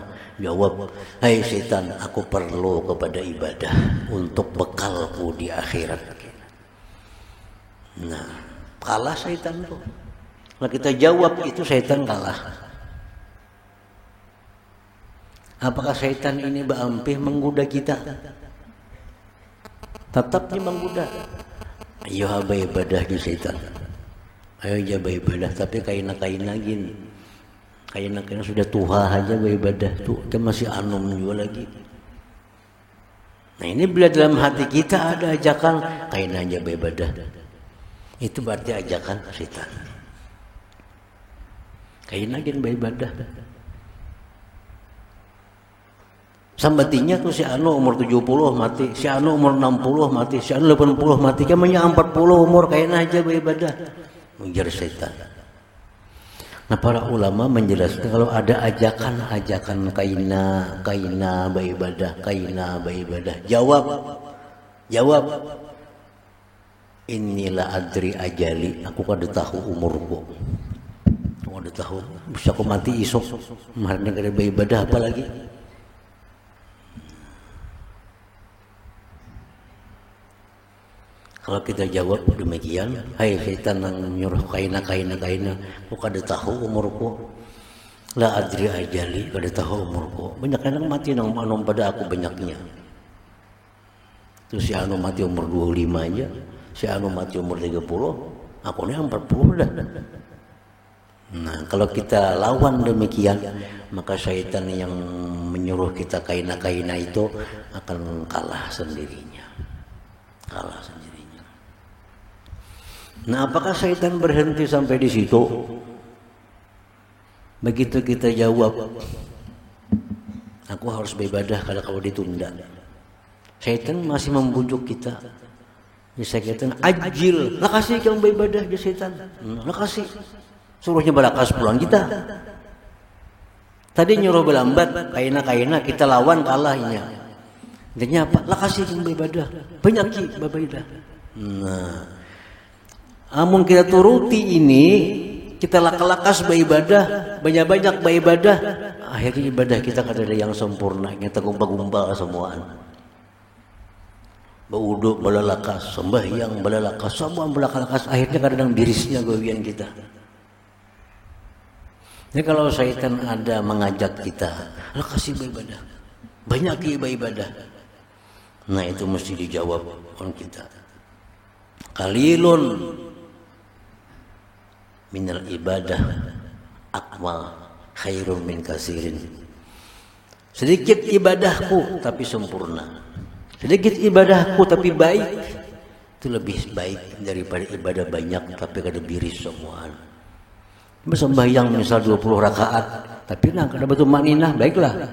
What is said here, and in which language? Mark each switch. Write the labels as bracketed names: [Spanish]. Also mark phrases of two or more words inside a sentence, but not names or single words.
[Indonesian] Jawab, hai setan, aku perlu kepada ibadah untuk bekalku di akhirat. [Banjar] Nah, kalah setan tuh. Kalau kita jawab itu setan kalah. Apakah syaitan ini berampih menggoda kita? Tetapnya menggoda. Ayo haba ibadah di syaitan. Ayo jaba ibadah, tapi kaina gini. Kaina sudah tuha aja beribadah tuh, kita masih anum juga lagi. Nah ini bila dalam hati kita ada ajakan kaina aja beribadah, itu berarti ajakan syaitan. Kaina gini beribadah. Sambatinya tuh si anu umur 70 mati, si anu umur 60 mati, si anu 80 mati, kamanya 40 umur kaina aja beribadah. Mengejar setan. Nah para ulama menjelaskan kalau ada ajakan kaina beribadah, jawab inilah [Arabic] أدري أجلي, [Banjar] aku kada tahu umurku, aku kada tahu bisa aku mati isok, kemarin kada beribadah apa lagi. Kalau kita jawab demikian, hai syaitan yang menyuruh kaina, aku kada tahu umurku. [Arabic] لا أدري أجلي, [Banjar] kada tahu umurku. Banyak yang mati nang manom pada aku banyaknya. Terus si anu mati umur 25 aja, si anu mati umur 30, aku ni 40 dah. Nah, kalau kita lawan demikian, maka syaitan yang menyuruh kita kaina itu akan kalah sendirinya. [Indonesian] Nah, apakah syaitan berhenti sampai di situ? Begitu kita jawab, aku harus beribadah kalau ditunda. Syaitan masih membujuk kita. [Banjar] Syaitan ajil, lah kasih kamu beribadah ya syaitan. Lah kasih. Suruhnya balakas pulang kita. Tadi nyuruh berlambat, kaina kita lawan kalahnya. [Indonesian] Intinya apa? [Banjar] Lah kasih kamu beribadah. Banyak beribadah. Nah, amun kita turuti ini, kita lakas beribadah, banyak beribadah, akhirnya ibadah kita kada ada yang sempurna, kita gumba-gumba semuaan. Berwuduk belalakas, sembahyang belalakas, semua belalakas, akhirnya kada ada birisnya gawian kita. Jadi kalau syaitan ada mengajak kita, kasih beribadah, banyak beribadah. Nah itu mesti dijawab oleh kita. [Arabic] قليل من العبادة أكمل خير من كثير. [Banjar] Sedikit ibadahku tapi sempurna, sedikit ibadahku tapi baik, itu lebih baik daripada ibadah banyak tapi kada biris semuaan. Sembahyang misal 20 rakaat tapi nak kada betul maninah, baiklah.